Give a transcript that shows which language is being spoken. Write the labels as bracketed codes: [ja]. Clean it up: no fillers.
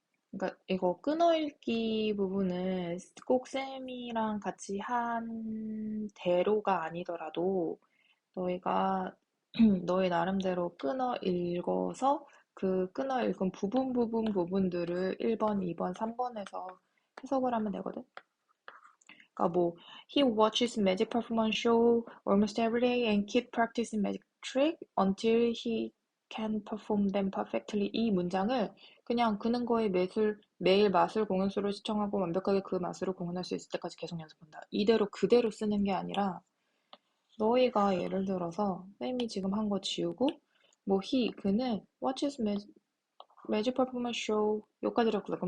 [ko] 그러니까 이거 끊어읽기 부분은 꼭 쌤이랑 같이 한 대로가 아니더라도 너희가 너희 나름대로 끊어 읽어서 그 끊어 읽은 부분들을 1번, 2번, 3번에서 해석을 하면 되거든. 그러니까 뭐 [en] he watches magic performance show almost every day and keep practicing magic trick until he can perform them perfectly. [ko] 이 문장을 그냥 그는 거의 매일 마술 공연수를 시청하고 완벽하게 그 마술을 공연할 수 있을 때까지 계속 연습한다. 이대로 그대로 쓰는 게 아니라 너희가 예를 들어서 쌤이 지금 한 거 지우고 뭐 그는 [en] watches magic performance show [ko] 여기까지라고 했다.